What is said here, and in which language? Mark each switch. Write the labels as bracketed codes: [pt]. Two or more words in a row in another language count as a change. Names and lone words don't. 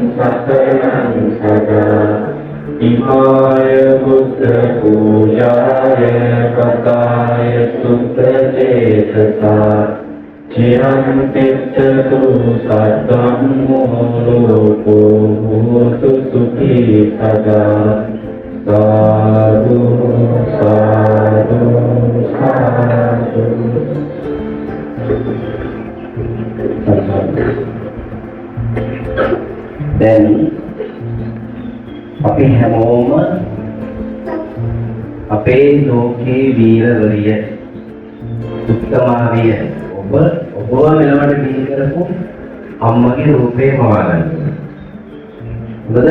[pi] සතරං සදා ඉමාය බුද්ධ පූජාය කතාය සුත්ත චේතසා චිරං තිත්තතු සද්දං මෝලෝකෝ හෝතු සුඛී සදා සාදු සාදු සාදු. [si] දැන් අපි හැමෝම අපේ ලෝකේ වීරවරිය උත්තමාවිය ඔබ මෙලවට දී කරපු අම්මගේ රූපේ මවාගන්න.